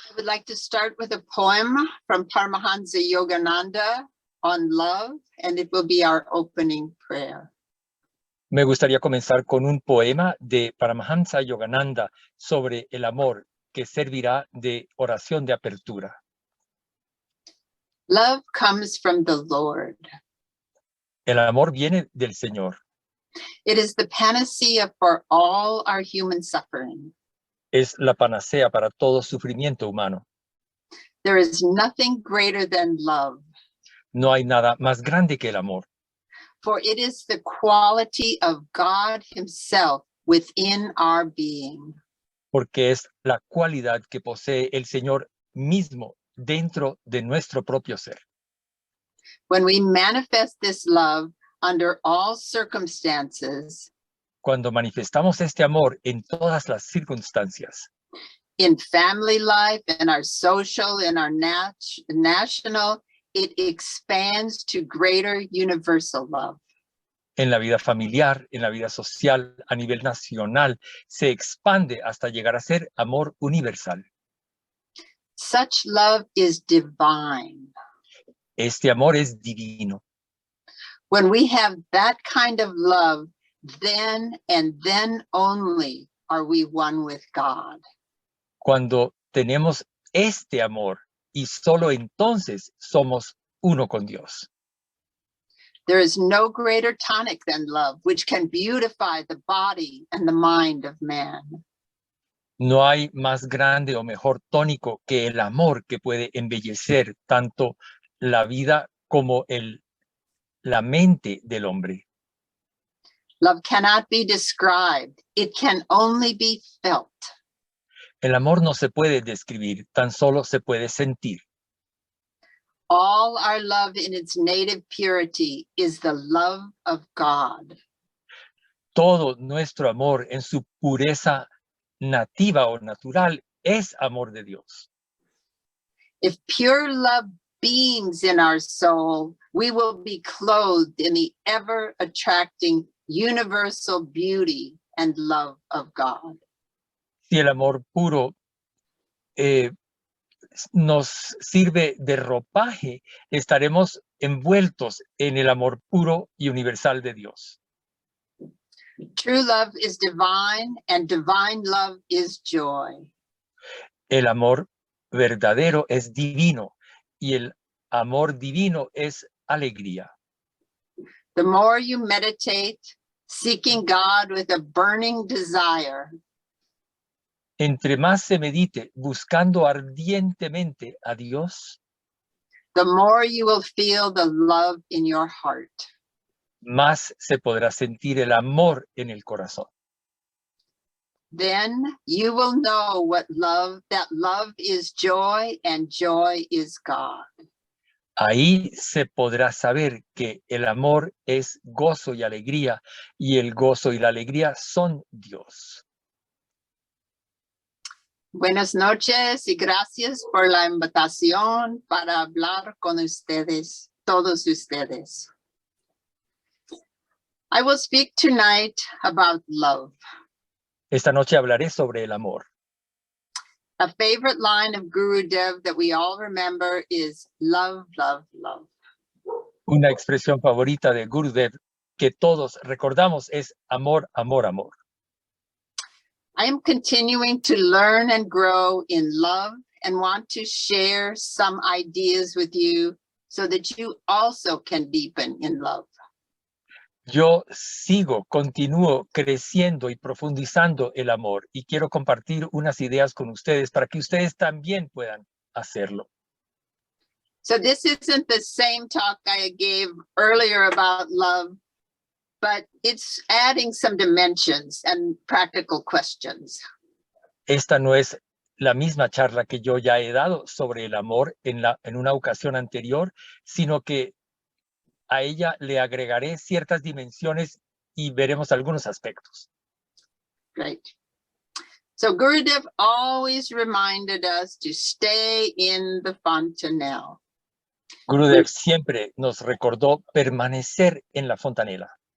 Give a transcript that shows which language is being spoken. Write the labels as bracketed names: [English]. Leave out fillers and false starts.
[English] like to start with a poem from Paramahansa Yogananda on love, and it will be our opening prayer. [Spanish] Me gustaría comenzar con un poema de Paramahansa Yogananda sobre el amor que servirá de oración de apertura. [English] Love comes from the Lord. [Spanish] El amor viene del Señor. [English] It is the panacea for all our human suffering. [Spanish] Es la panacea para todo sufrimiento humano. [English] There is nothing greater than love. [Spanish] No hay nada más grande que el amor. [English] For it is the quality of God Himself within our being. [Spanish] Porque es la cualidad que posee el Señor mismo dentro de nuestro propio ser. [English] When we manifest this love under all circumstances, [Spanish] Cuando manifestamos este amor en todas las circunstancias, [English] in family life, in our social, in our national, it expands to greater universal love. [Spanish] en la vida familiar, en la vida social, a nivel nacional, se expande hasta llegar a ser amor universal. [English] Such love is divine. [Spanish] Este amor es divino. [English] When we have that kind of love, then and then only are we one with God. [Spanish] Cuando tenemos este amor y solo entonces somos uno con Dios. [English] There is no greater tonic than love, which can beautify the body and the mind of man. [Spanish] No hay más grande o mejor tónico que el amor que puede embellecer tanto la vida como la mente del hombre. [English] Love cannot be described. It can only be felt. [Spanish] El amor no se puede describir, tan solo se puede sentir. [English] All our love in its native purity is the love of God. [Spanish] Todo nuestro amor en su pureza nativa o natural es amor de Dios. [English] If pure love beams in our soul, we will be clothed in the ever-attracting universal beauty and love of God. [Spanish] Si el amor puro nos sirve de ropaje, estaremos envueltos en el amor puro y universal de Dios. [English] True love is divine, and divine love is joy. [Spanish] El amor verdadero es divino y el amor divino es alegría. [English] The more you meditate, seeking God with a burning desire, [Spanish] Entre más se medite buscando ardientemente a Dios, [English] the more you will feel the love in your heart. [Spanish] más se podrá sentir el amor en el corazón. [English] Then you will know that love is joy and joy is God. [Spanish] Ahí se podrá saber que el amor es gozo y alegría, y el gozo y la alegría son Dios. Buenas noches y gracias por la invitación para hablar con ustedes, todos ustedes. [English] I will speak tonight about love. [Spanish] Esta noche hablaré sobre el amor. [English] A favorite line of Guru Dev that we all remember is love, love, love. [Spanish] Una expresión favorita de Gurudev que todos recordamos es amor, amor, amor. [English] I am continuing to learn and grow in love and want to share some ideas with you so that you also can deepen in love. [Spanish] Yo continúo creciendo y profundizando el amor y quiero compartir unas ideas con ustedes para que ustedes también puedan hacerlo. [English] So this isn't the same talk I gave earlier about love, but it's adding some dimensions and practical questions. [Spanish] Esta no es la misma charla que yo ya he dado sobre el amor en una ocasión anterior, sino que a ella le agregaré ciertas dimensiones y veremos algunos aspectos. [English] Great. So Gurudev always reminded us to stay in the fontanelle. [Spanish] Gurudev siempre nos recordó permanecer en la fontanela.